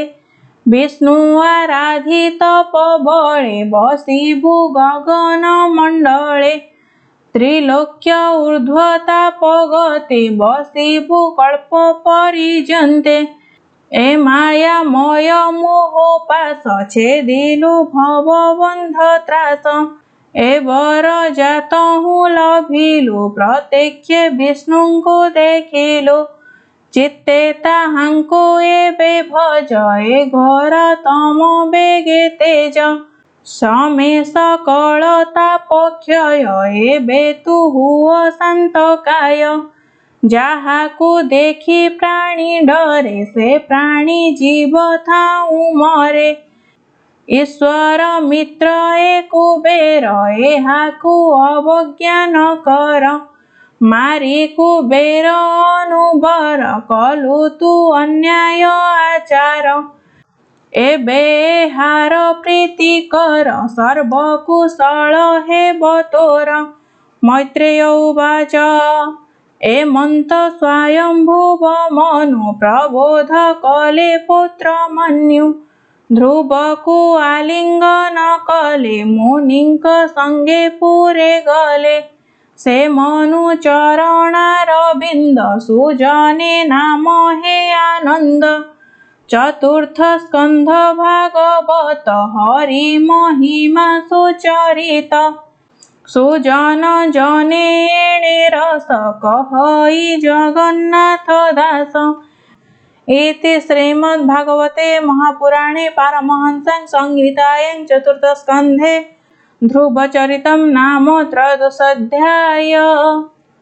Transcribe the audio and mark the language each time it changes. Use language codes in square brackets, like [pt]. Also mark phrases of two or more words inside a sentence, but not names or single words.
[or] ବିଷ୍ଣୁ ଆରାଧିତ ବଳେ ବସିବୁ ଗଗନ ମଣ୍ଡଳେ। ତ୍ରିଲୋକ୍ୟ ଊର୍ଦ୍ଧ୍ୱତାପ ଗତେ ବସିବୁ କଳ୍ପ ପରିଜନ୍ତେ। ଏ ମାୟା ମୟ ମୋହ ପାଶ ଛେଦିଲୁ ଭବ ବନ୍ଧ ତ୍ରାସ। ଏ ବର ଯାତହୁ ଲଭିଲୁ ପ୍ରତ୍ୟକ୍ଷ ବିଷ୍ଣୁଙ୍କୁ ଦେଖିଲୁ। ଚିତ୍ତେ ତାହାଙ୍କୁ ଏବେ ଭଜ ଏ ଘୋର ତମ ବେଗେ ତେଜ। ସମେ ସକଳ ତାପ କ୍ଷୟ ଏବେ ତୁ ହୁଅ ଶାନ୍ତ କାୟ। ଯାହାକୁ ଦେଖି ପ୍ରାଣୀ ଡରେ ସେ ପ୍ରାଣୀ ଜୀବ ଥାଉ ମରେ। ଈଶ୍ୱର ମିତ୍ର ଏ କୁବେର ଏହାକୁ ଅବଜ୍ଞା ନ କର। ମାରି କୁବେର ଅନୁବର କଲୁ ତୁ ଅନ୍ୟାୟ ଆଚାର। ଏବେ ଏହାର ପ୍ରୀତି କର ସର୍ବ କୁଶଳ ହେବ ତୋର। [sa] मैत्रेय उवाच [or] ଏମନ୍ତ ସ୍ୱୟମ୍ଭୁବ ମନୁ ପ୍ରବୋଧ କଲେ ପୁତ୍ର ମନ୍ୟୁ। ଧ୍ରୁବ କୋ ଆଲିଙ୍ଗନ କଲେ ମୁନିଙ୍କ ସଙ୍ଗେ ପୁରେ ଗଲେ। ସେ ମନୁ ଚରଣାର ବିନ୍ଦ ସୁଜନେ ନାମ ହେ ଆନନ୍ଦ। ଚତୁର୍ଥ ସ୍କନ୍ଧ ଭାଗବତ ହରି ମହିମା ସୁଚରିତ। ସୁଜନ ଜନେ ଏଣେ ରସ କହଇ ଜଗନ୍ନାଥ ଦାସ। [sa] इति श्रीमद्भागवते महापुराणे पारमहंस्यां संहितायां चतुर्थस्कन्धे ध्रुवचरितं नाम त्रयोदशोऽध्यायः।